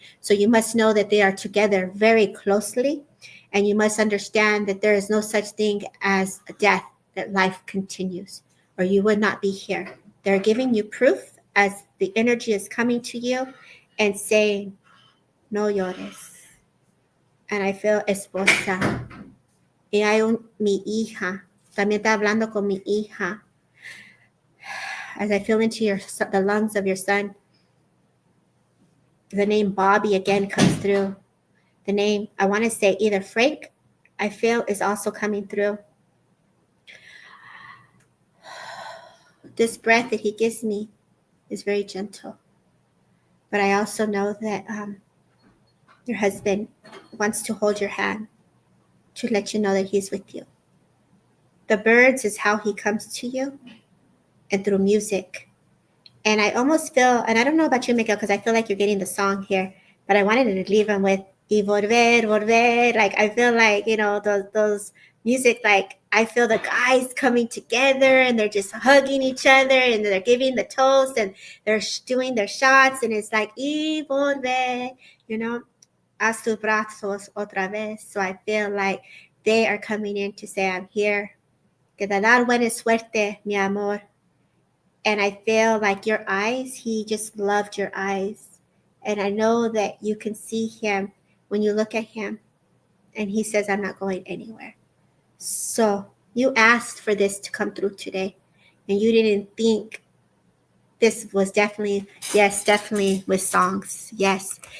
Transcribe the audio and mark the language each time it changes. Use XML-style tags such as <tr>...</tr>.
<en>So you must know that they are together very closely, and you must understand that there is no such thing as a death, that life continues, or you would not be here. They're giving you proof as the energy is coming to you and saying,</en> <es>no llores.</es> <en>And I feel</en> <es>esposa. Y hay mi hija. También está hablando con mi hija.</es> <en>As I feel into the lungs of your son, the name Bobby again comes through. The name, I want to say either Frank, I feel is also coming through. This breath that he gives me is very gentle. But I also know that your husband wants to hold your hand, to let you know that he's with you. The birds is how he comes to you, and through music. And I almost feel, and I don't know about you, Miguel, because I feel like you're getting the song here, but I wanted to leave him with</en> <es>y volver, volver.</es> <en>Like, I feel like, those music, like, I feel the guys coming together and they're just hugging each other and they're giving the toast and they're doing their shots. And it's like,</en> <es>y volver, a sus brazos otra vez.</es> <en>So I feel like they are coming in to say, I'm here.</en> <es>Que te dar buena suerte, mi amor.</es> <en>And I feel like your eyes, he just loved your eyes. And I know that you can see him when you look at him. And he says, I'm not going anywhere. So you asked for this to come through today. And you didn't think this was definitely with songs. Yes.</en>